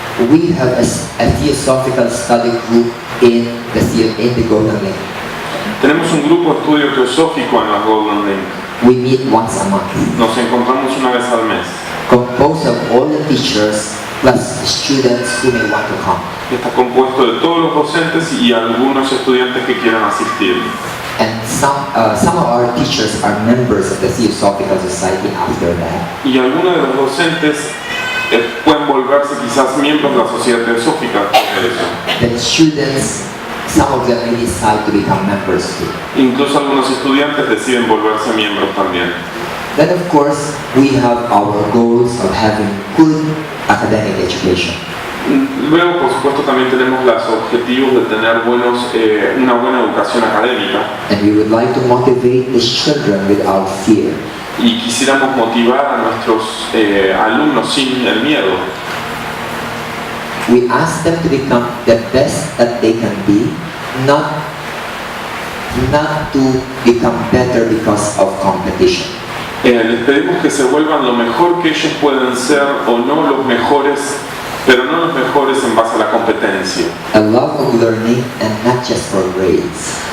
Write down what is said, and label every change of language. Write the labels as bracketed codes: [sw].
[en] we have a Theosophical study group in the Golden Link. [es] Tenemos un grupo de estudio teosófico en la Golden Link. [en] We meet once a month, [es] Nos encontramos una vez al mes. [en] composed of all the teachers plus students who may want to come. [es] Está compuesto de todos los docentes y algunos estudiantes que quieran asistir. [en] And some of our teachers are members of the Theosophical Society after that. [es] Y algunos de los docentes pueden volverse quizás miembros de la sociedad teosófica por eso. [en] The students, some of them may decide to become members too. [es] Incluso algunos estudiantes deciden volverse miembros también. [en] Then of course, we have our goals of having good academic education. [es] Luego, por supuesto, también tenemos los objetivos de tener una buena educación académica. [en] And we would like to motivate the children without fear. [es] Y quisiéramos motivar a nuestros alumnos sin el miedo. [en] We ask them to become the best that they can be, not to become better because of competition. [es] Les pedimos que se vuelvan lo mejor que ellos pueden ser o no los mejores, pero no los mejores en base a la competencia. [en] A love of learning and not just for grades.